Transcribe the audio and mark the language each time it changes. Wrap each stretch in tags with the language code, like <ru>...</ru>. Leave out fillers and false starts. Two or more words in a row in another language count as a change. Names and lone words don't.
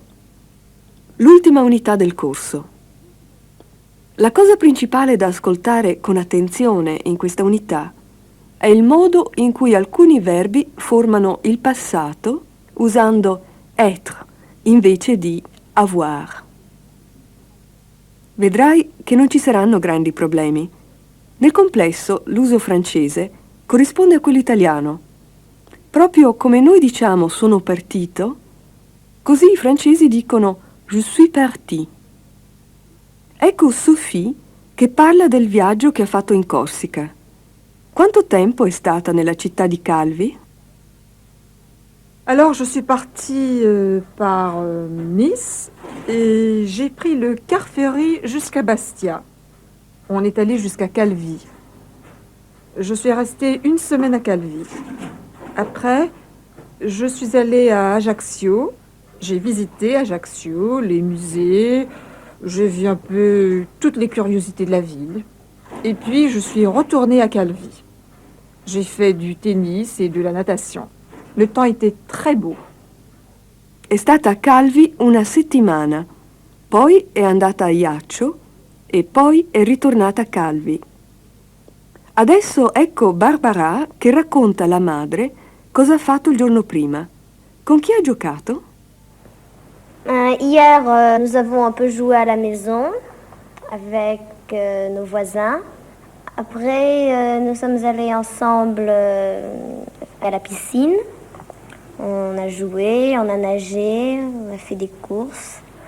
<it>L'ultima unità del corso. La cosa principale da ascoltare con attenzione in questa unità è il modo in cui alcuni verbi formano il passato usando être invece di avoir. Vedrai che non ci saranno grandi problemi. Nel complesso, l'uso francese corrisponde a quello italiano. Proprio come noi diciamo sono partito, così i francesi dicono</it> <fr>je suis parti.</fr> <it>Ecco Sophie che parla del viaggio che ha fatto in Corsica. Quanto tempo è stata nella città di Calvi?</it> <fr>Alors, je suis partie par Nice et j'ai pris le car ferry jusqu'à Bastia. On est allé jusqu'à Calvi. Je suis restée 1 semaine à Calvi. Après, je suis allée à Ajaccio. J'ai visité Ajaccio, les musées. J'ai vu un peu toutes les curiosités de la ville. Et puis, je suis retournée à Calvi. J'ai fait du tennis et de la natation. Le temps était très beau.</fr> <it>È stata a Calvi 1 settimana, poi è andata a Ajaccio e poi è ritornata a Calvi. Adesso ecco Barbara che racconta alla madre cosa ha fatto il giorno prima. Con chi ha giocato?</it> <fr>Hier, nous avons un peu joué à la maison avec nos voisins. Après, nous sommes allés ensemble à la piscine. On a joué, on a nagé, on a fait des courses.</fr>